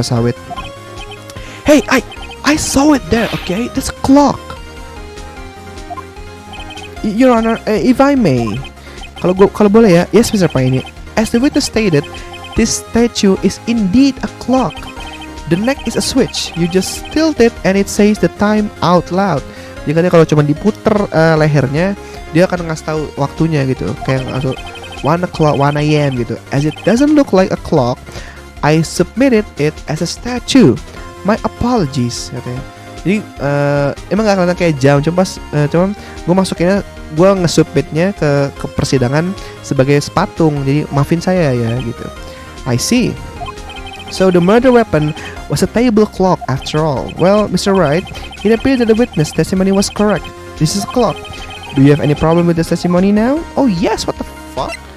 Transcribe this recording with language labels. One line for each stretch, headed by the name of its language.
English: Sawit. Hey, I saw it there, okay? That's a clock. Your Honor, if I may,
Indonesian: kalau boleh ya,
English: yes, Mr. Paine. As the witness stated, this statue is indeed a clock. The neck is a switch. You just tilt it and it says the time out loud.
Indonesian: Jadi katanya kalau cuma diputer lehernya, dia akan ngasih tahu waktunya gitu. Kayak langsung
English: 1 o'clock, 1 a.m.
Indonesian: gitu.
English: As it doesn't look like a clock, I submitted it as a statue. My apologies,
Indonesian: katanya. Jadi emang gak kelihatan kayak jam, cuma gue masukinnya, gue nge-submitnya ke persidangan sebagai patung. Jadi maafin saya ya gitu.
English: I see. So the murder weapon was a table clock after all. Well, Mr. Wright, it appears that the witness testimony was correct. This is a clock. Do you have any problem with the testimony now? Oh yes, what the fuck?